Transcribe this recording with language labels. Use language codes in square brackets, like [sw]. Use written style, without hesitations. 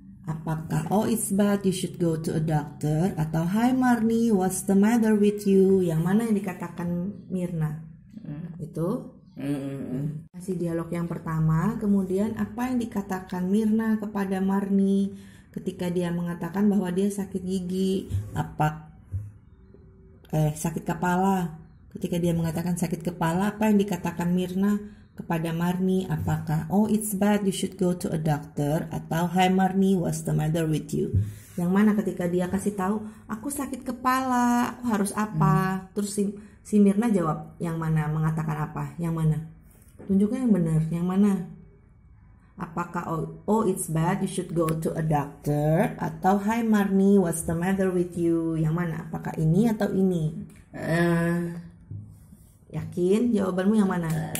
[en] Apakah, "Oh, it's bad, you should go to a doctor," atau "Hi Marni, what's the matter with you?" [id] Yang mana yang dikatakan Mirna? Itu. Masih dialog yang pertama. Kemudian apa yang dikatakan Mirna kepada Marni ketika dia mengatakan bahwa dia sakit gigi? Sakit kepala. Ketika dia mengatakan sakit kepala, apa yang dikatakan Mirna kepada Marni? [en] Apakah, "Oh, it's bad, you should go to a doctor," atau "Hi Marni, what's the matter with you?" [id] Yang mana ketika dia kasih tahu, "Aku sakit kepala, aku harus apa?" Terus si Mirna jawab yang mana, mengatakan apa? Yang mana? Tunjukkan yang benar, yang mana? [en] Apakah, oh it's bad, you should go to a doctor," atau "Hi Marni, what's the matter with you?" [id] Yang mana? Apakah ini atau ini? Yakin jawabanmu yang mana?